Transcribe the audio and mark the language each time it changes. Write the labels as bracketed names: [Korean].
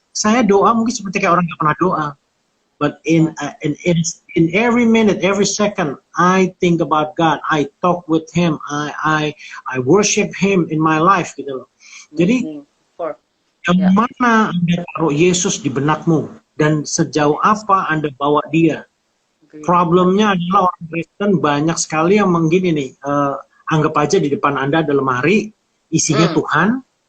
[Indonesian] Saya doa mungkin seperti kayak orang nggak pernah doa. [English] But in every minute, every second, I think about God. I talk with Him. I worship Him in my life, [Indonesian] gitu loh. Jadi yang mana Anda taruh Yesus di benakmu dan sejauh apa Anda bawa Dia? Problemnya adalah orang Kristen banyak sekali yang begini nih. Anggap aja di depan Anda ada lemari isinya Tuhan.